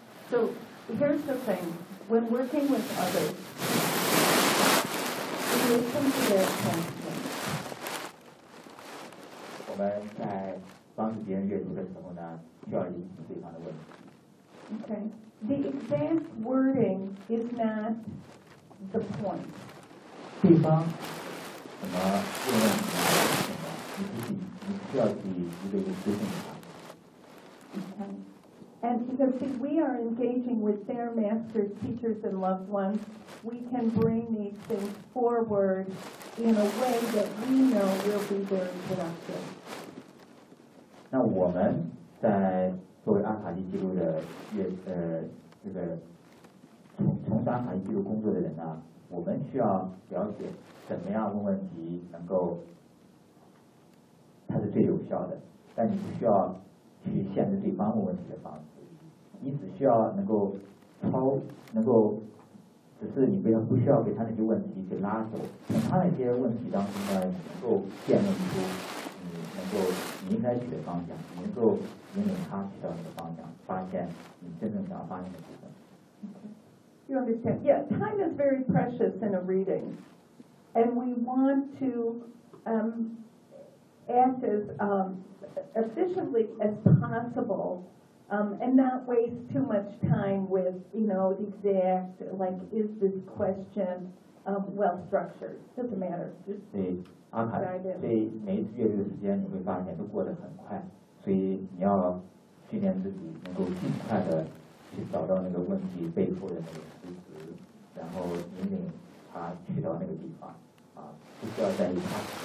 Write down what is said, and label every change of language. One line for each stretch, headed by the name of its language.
English: So here's the thing, when working with others, we listen to their questions.
Chinese: 我们在帮助别人阅读的时候呢，需要聆听对方的问题。
English: Okay, the exact wording is not the point.
Chinese: 对方怎么问什么，你需要去一个一个咨询他。
English: And because if we are engaging with their masters, teachers, and loved ones, we can bring these things forward in a way that we know will be very productive.
Chinese: 那我们在作为阿卡西记录的这个从事阿卡西记录工作的人呢，我们需要了解怎么样问问题能够它是最有效的，但你不需要去限制对方问问题的方式。你只需要能够抛，能够，只是你不需要给他那些问题去拉走，从他那些问题当中呢，你能够辨认出，能够你应该去的方向，你能够引领他去到那个方向，发现你真正想发现的部分。
English: Okay. You understand? Yeah, time is very precious in a reading, and we want to act as efficiently as possible. And not waste too much time with, you know, the exact, like, is this question well structured? Doesn't matter. Just dive in.
Chinese: 对每一次阅读的时间，你会发现都过得很快，所以你要训练自己能够尽快的去找到那个问题背后的那个实质，然后引领他去到那个地方，啊，不需要在意他。